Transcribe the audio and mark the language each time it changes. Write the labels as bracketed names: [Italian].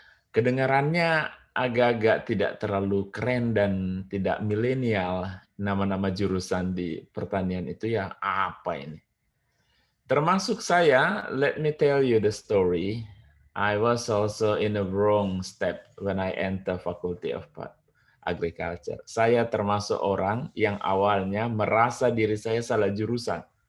[Indonesian] Kedengarannya agak-agak tidak terlalu keren dan tidak milenial, nama-nama jurusan di pertanian itu ya apa ini? Termasuk saya, [English] let me tell you the story. I was also in a wrong step when I enter Faculty of Agriculture. [Indonesian] Saya termasuk orang yang awalnya merasa diri saya salah jurusan.